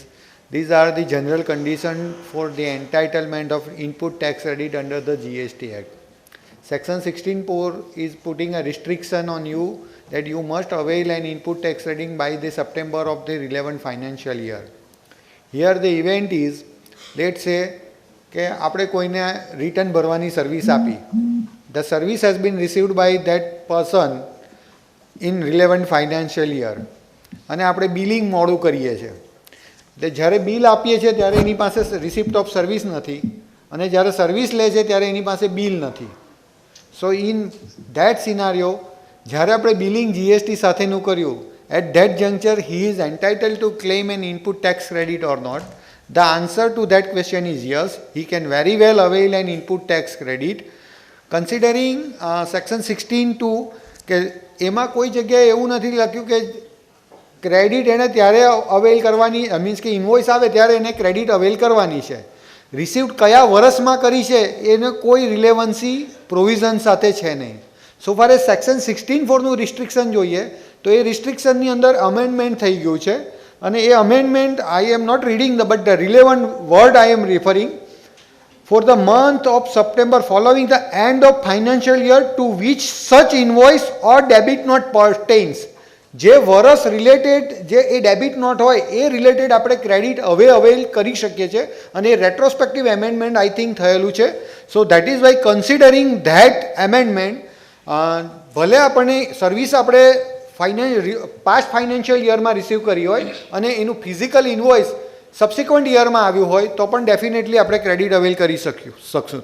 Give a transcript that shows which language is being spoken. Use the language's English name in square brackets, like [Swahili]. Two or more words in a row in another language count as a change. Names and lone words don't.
[English] These are the general conditions for the entitlement of input tax credit under the GST Act. Section 16.4 is putting a restriction on you that you must avail an input tax credit by the September of the relevant financial year. Here the event is, let's say [Gujarati] કે આપણે કોઈને રિટર્ન ભરવાની સર્વિસ આપી. [English] The service has been received by that person in relevant financial year [Gujarati] અને આપણે બિલિંગ મોડું કરીએ છીએ. જ્યારે બિલ આપીએ છીએ ત્યારે એની પાસે રિસિપ્ટ ઓફ સર્વિસ નથી અને જ્યારે સર્વિસ લે છે ત્યારે એની પાસે બિલ નથી. [English] so in that scenario [Gujarati] જ્યારે આપણે [English] billing GST [Gujarati] સાથેનું કર્યું, [English] at that juncture he is entitled to claim an input tax credit or not? The answer to that question is yes, he can very well avail an input tax credit. Considering section 16.2 [Gujarati] કે એમાં કોઈ જગ્યાએ એવું નથી લખ્યું કે ક્રેડિટ એને ત્યારે અવેલ કરવાની, મીન્સ કે ઇન્વોઇસ આવે ત્યારે એને [English] credit avail [Gujarati] કરવાની છે. રિસિપ્ટ કયા વર્ષમાં કરી છે એને કોઈ [English] relevancy provision [Gujarati] સાથે છે નહીં. [English] so far as section 16.4 restriction [Gujarati] જોઈએ તો એ રિસ્ટ્રિક્શનની અંદર અમેન્ડમેન્ટ થઈ ગયું છે અને એ અમેન્ડમેન્ટ [English] I am not reading but the relevant word I am referring. For the month of September following the end of financial year to which such invoice or debit note pertains. [Gujarati] જે વર્ષ રિલેટેડ જે એ ડેબિટ નોટ હોય એ રિલેટેડ આપણે ક્રેડિટ હવે અવેલ કરી શકીએ છીએ અને [English] retrospective amendment I think [Gujarati] થયેલું છે. [English] so that is why considering that amendment [Gujarati] ભલે આપણને સર્વિસ આપણે [English] past financial year [Gujarati] રિસીવ કરી હોય અને એનું [English] physical invoice subsequent year [Gujarati] આવ્યું હોય તો પણ ડેફિનેટલી આપણે [English] credit avail [Gujarati] કરી શકશું.